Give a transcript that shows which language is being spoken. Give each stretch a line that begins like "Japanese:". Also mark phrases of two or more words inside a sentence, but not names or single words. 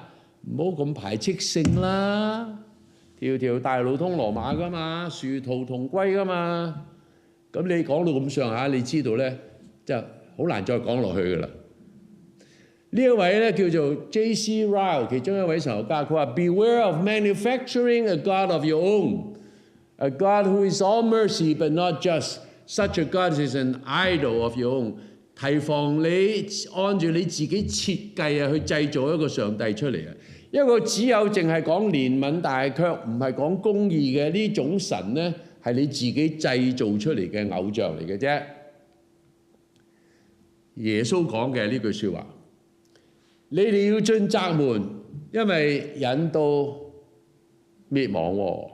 Cantonese: 唔好咁排斥性啦，條條大路通羅馬噶嘛，殊途同歸噶嘛。咁你講到咁上下，你知道咧就好難再講落去噶啦。呢一位咧叫做 J.C.
English: Ryle，
Cantonese: 其中一位神學家，佢話
English: ：Beware of manufacturing a God of your own, a God who is all mercy but not just. Such a God is an idol of your own。
Cantonese: 提防你按住你自己設計啊，去製造一個上帝出嚟啊！一個只有淨係講憐憫，但係卻唔係講公義嘅呢種神咧，係你自己製造出嚟嘅偶像嚟嘅啫。耶穌講嘅呢句説話，你哋要進窄門，因為引到滅亡喎。